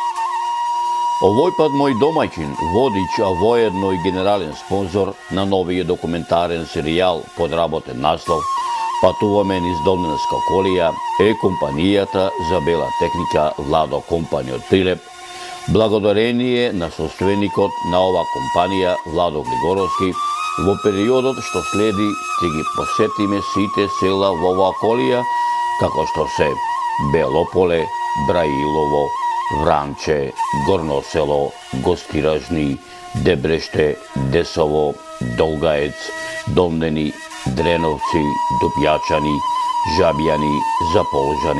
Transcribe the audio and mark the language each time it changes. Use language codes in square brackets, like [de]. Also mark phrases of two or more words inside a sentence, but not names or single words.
[mk] Овој пат мој домаќин, водич, а воедно и генерален спонзор на новиот документарен серијал под работен наслов Патуваме низ Долденска околија е компанијата за бела техника Владо компани од Прилеп, благодарение на собственикот на ова компанија Владо Глигоровски. Во периодот што следи ќе ги посетиме сите села во оваа околија, како што се Белополе, Браилово, Вранче, Горносело, Гостиражни, Дебреште, Десово, Долгаец, Домдени, Дреновци, Дупјачани, Жабјани, Заполжани,